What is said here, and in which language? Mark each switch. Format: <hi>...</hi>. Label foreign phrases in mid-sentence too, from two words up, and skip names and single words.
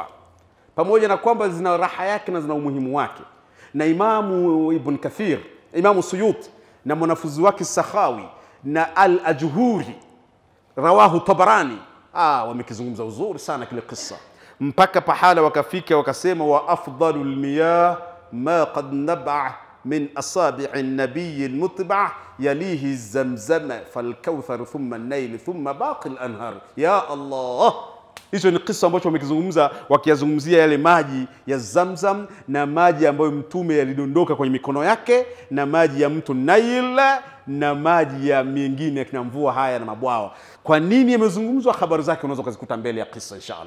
<sw>Pamoja na kwamba zina raha yake na zina umuhimu wake. Na Imamu Ibn Kathir, Imamu Suyuti na mwanafunzi wake Sakhawi na Al-Ajhuri rawahu Tabarani, wamekizungumza uzuri sana kile kisa. Mpaka pahala wakafika wakasema</sw> <ar>وأفضل المياه ما قد نبع من أصابع النبي المتبع يليه زمزم فالكوثر ثم النيل ثم باقي الأنهار. يا الله,</ar> <sw>hicho ni kisa ambacho wamekizungumza, wakiyazungumzia yale maji ya Zamzam na maji ambayo mtume yalidondoka kwenye mikono yake na maji ya mto Nail na maji ya mengine kina mvua haya na mabwawa. Kwa nini yamezungumzwa? Habari zake unaweza kuzikuta mbele ya kisa inshallah.</sw>